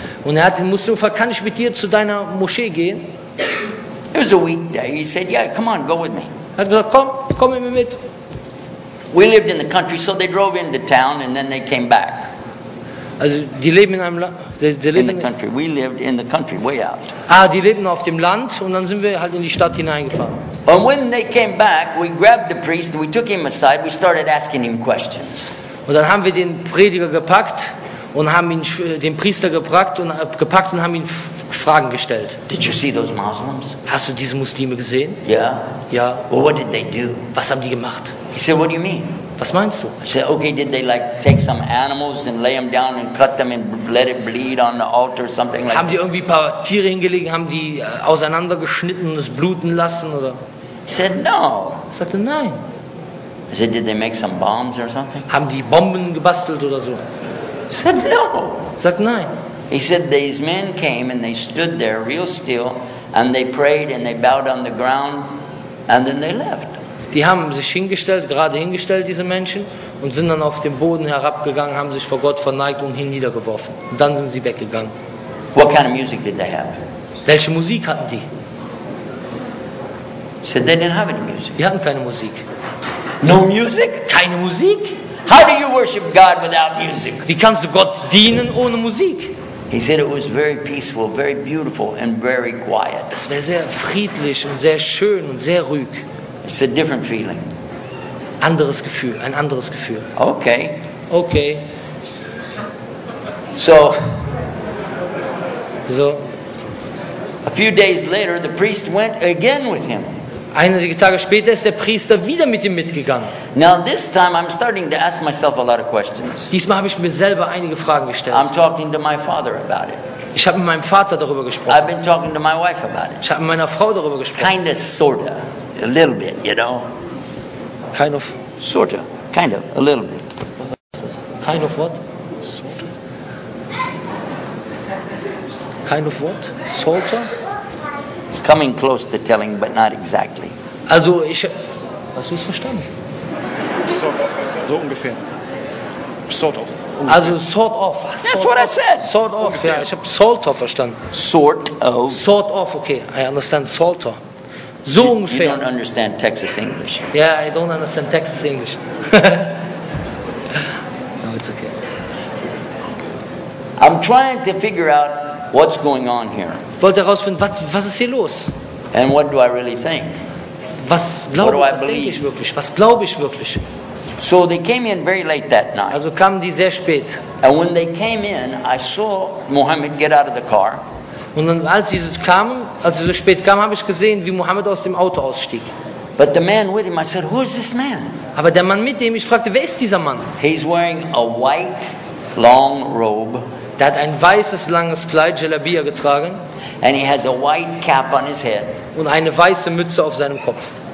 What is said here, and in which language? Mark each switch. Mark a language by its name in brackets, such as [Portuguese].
[German] Und er hat den Muslim gefragt, kann ich mit dir zu deiner Moschee gehen? [English] It was a weekday. He said, yeah, come on, go with me. [German] Er hat gesagt, komm mit mir mit. [English] We lived in the country, so they drove into town and then they came back. [German] Also die leben in einem Land. [English] In the country. We lived in the country, way out. [German] Die lebten auf dem Land und dann sind wir halt in die Stadt hineingefahren. [English] And when they came back, we grabbed the priest and we took him aside. We started asking him questions. [German] Und dann haben wir den Prediger gepackt und haben ihn, den Priester gepackt und haben ihn Fragen gestellt. [English] Did you see those Muslims? [German] Hast du diese Muslime gesehen? [English] Yeah. [German] Ja. [English] Well, what did they do? [German] Was haben die gemacht? [English] He said, what do you mean? [German] Was meinst du? [English] I said, okay, did they like take some animals and lay them down and cut them and let it bleed on the altar or something like [German] Haben die [English] that? [German] irgendwie ein paar Tiere hingelegt, haben die auseinandergeschnitten und es bluten lassen? Oder? [English] He said, no. [German] Ich sagte, nein. [English] I said, did they make some bombs or something? [German] Haben die Bomben gebastelt oder so? [English] He said, no. [German] Ich sagte, nein. [English] He said, these men came and they stood there real still and they prayed and they bowed on the ground and then they left. [German] Die haben sich hingestellt, gerade hingestellt, diese Menschen, und sind dann auf den Boden herabgegangen, haben sich vor Gott verneigt und hinniedergeworfen. Und dann sind sie weggegangen. [English] What kind of music did they have? [German] Welche Musik hatten die? [English] He said, they didn't have any music. [German] Die hatten keine Musik. [English] No music? [German] Keine Musik? [English] How do you worship God without music? [German] Wie kannst du Gott dienen ohne Musik? [English] He said it was very peaceful, very beautiful, and very quiet. [German] Es wäre sehr friedlich und sehr schön und sehr ruhig. [English] It's a different feeling. [German] Anderes Gefühl, ein anderes Gefühl. Okay. Okay, [English] So so. a few days later, the priest went again with him. [German] Einige Tage später ist der Priester wieder mit ihm mitgegangen. [English] Now this time I'm starting to ask myself a lot of questions. [German] Diesmal habe ich mir selber einige Fragen gestellt. [English] I'm talking to my father about it. [German] Ich habe mit meinem Vater darüber gesprochen. [English] I've been talking to my wife about it. [German] Ich habe mit meiner Frau darüber gesprochen. [English] Kinda, sorta, a little bit, you know. Kind of Sorta, kind of, a little bit. what? Kind of what? Salter? Coming close to telling, but not exactly. [German] Also hast du es verstanden? [English] Sort of. [German] So ungefähr. [English] Sort of. Also sort of. That's what I said. Sort of, ja. [German] Ich habe Salter verstanden. [English] Sort of. Sort of, okay. I understand Salter. So You [German] ungefähr. [English] don't understand Texas English. Yeah, I don't understand Texas English. No, it's okay. I'm trying to figure out what's going on here. [German] Ich wollte herausfinden, was ist hier los? [English] And what do I really think? [German] Was [English] What do I [German] denke ich [English] believe? [German] wirklich? Was glaube ich wirklich? [English] So they came in very late that night. [German] Also kamen die sehr spät. [English] And when they came in, I saw Muhammad get out of the car. [German] Und dann, als sie so spät kamen, habe ich gesehen, wie Mohammed aus dem Auto ausstieg. [English] But the man with him, I said, who is this man? [German] Aber der Mann mit dem, ich fragte, wer ist dieser Mann? [English] He's wearing a white, long robe. [German] Der hat ein weißes, langes Kleid, Jalabia, getragen [English] And he has a white cap on his head, [German] und eine weiße Mütze auf seinem Kopf.